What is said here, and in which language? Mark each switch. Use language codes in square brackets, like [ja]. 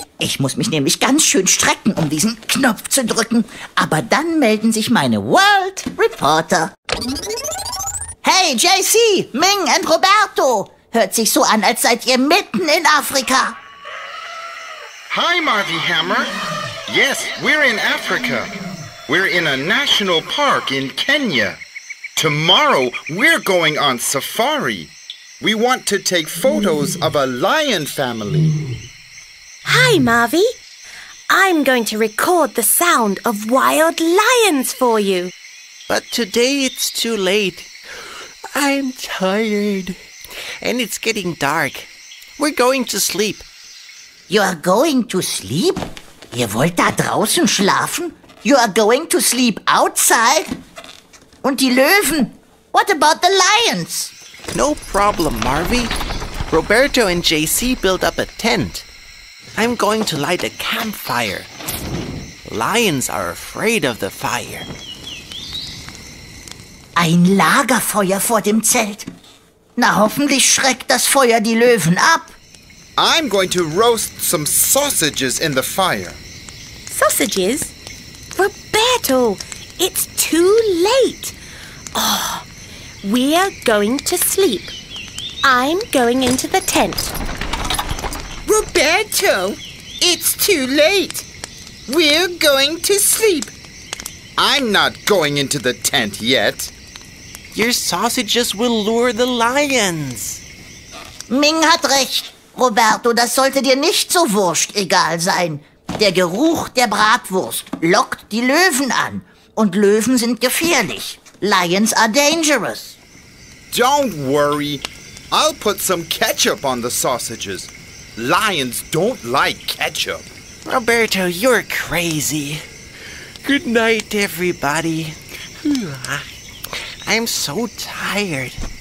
[de] Ich muss mich nämlich ganz schön strecken, um diesen Knopf zu drücken. Aber dann melden sich meine World Reporter. Hey, JC, Ming und Roberto. Hört sich so an, als seid ihr mitten in Afrika. [en] Hi, Marvi Hämmer. Yes, we're in Africa. We're in a national park in Kenya. Tomorrow, we're going on safari. We want to take photos of a lion family. Hi, Marvi. I'm going to record the sound of wild lions for you. But today it's too late. I'm tired. And it's getting dark. We're going to sleep. You are going to sleep? [de] Ihr wollt da draußen schlafen? [en] You are going to sleep outside? [de] Und die Löwen? [en] What about the lions? No problem, Marvi. Roberto and JC built up a tent. I'm going to light a campfire. Lions are afraid of the fire. [de] Ein Lagerfeuer vor dem Zelt. Na, hoffentlich schreckt das Feuer die Löwen ab. [en] I'm going to roast some sausages in the fire. Sausages? Roberto, it's too late. Oh, we're going to sleep. I'm going into the tent. Roberto, it's too late. We're going to sleep. I'm not going into the tent yet. Your sausages will lure the lions. [de] Ming hat recht. Roberto, das sollte dir nicht so wurscht egal sein. Der Geruch der Bratwurst lockt die Löwen an. Und Löwen sind gefährlich. [en] Lions are dangerous. Don't worry. I'll put some ketchup on the sausages. Lions don't like ketchup. Roberto, you're crazy. Good night, everybody. I'm so tired.